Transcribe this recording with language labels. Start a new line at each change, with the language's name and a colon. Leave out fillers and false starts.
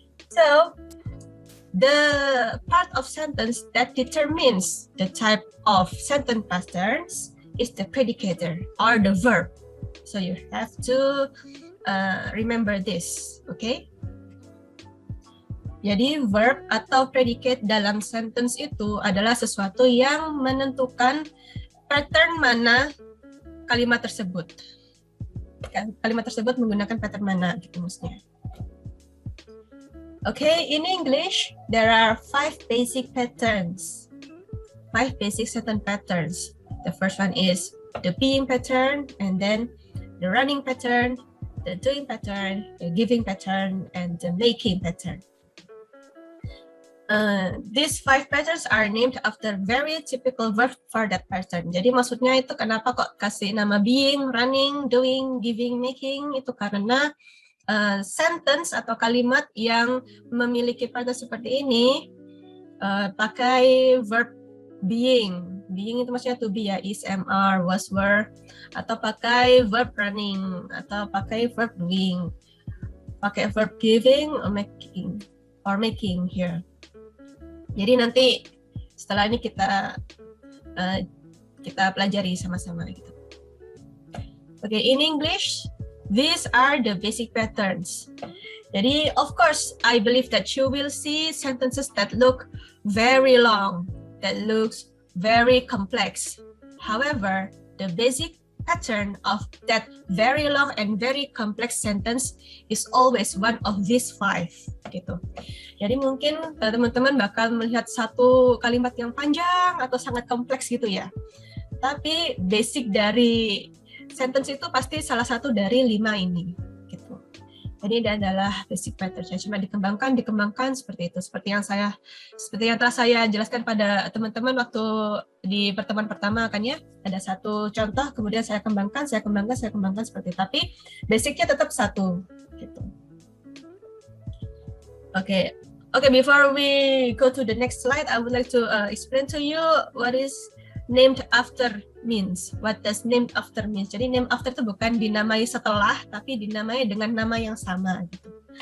English: So the part of sentence that determines the type of sentence patterns is the predicator or the verb. So you have to remember this, okay?
Indonesian: Jadi verb atau predicate dalam sentence itu adalah sesuatu yang menentukan pattern mana kalimat tersebut. Kalimat tersebut menggunakan pattern mana gitu maksudnya.
English: Okay, in English, there are 5 basic patterns. 5 basic sentence patterns. The first one is the being pattern, and then the running pattern, the doing pattern, the giving pattern, and the making pattern. These 5 patterns are named after very typical verb for that pattern.
Indonesian: Jadi maksudnya itu kenapa kok kasih nama being, running, doing, giving, making, itu karena sentence atau kalimat yang memiliki pattern seperti ini pakai verb being. Being itu maksudnya to be ya, is, am, are, was, were, atau pakai verb running, atau pakai verb doing, pakai verb giving
English: or making here.
Indonesian: Jadi nanti setelah ini kita pelajari sama-sama gitu.
English: Okay, in English, these are the basic patterns. Jadi, of course, I believe that you will see sentences that look very long, that looks very complex. However, the basic pattern of that very long and very complex sentence is always one of these 5 gitu.
Indonesian: Jadi mungkin teman-teman bakal melihat satu kalimat yang panjang atau sangat kompleks gitu ya. Tapi basic dari sentence itu pasti salah satu dari 5 ini gitu. Jadi ini adalah basic pattern. Cuma dikembangkan seperti itu. Seperti yang telah saya jelaskan pada teman-teman waktu di pertemuan pertama kan ya. Ada satu contoh, kemudian saya kembangkan seperti itu. Tapi basicnya tetap satu gitu.
English: Okay, before we go to the next slide, I would like to explain to you what is named after means. What does named after means?
Indonesian: Jadi named after itu bukan dinamai setelah, tapi dinamai dengan nama yang sama gitu.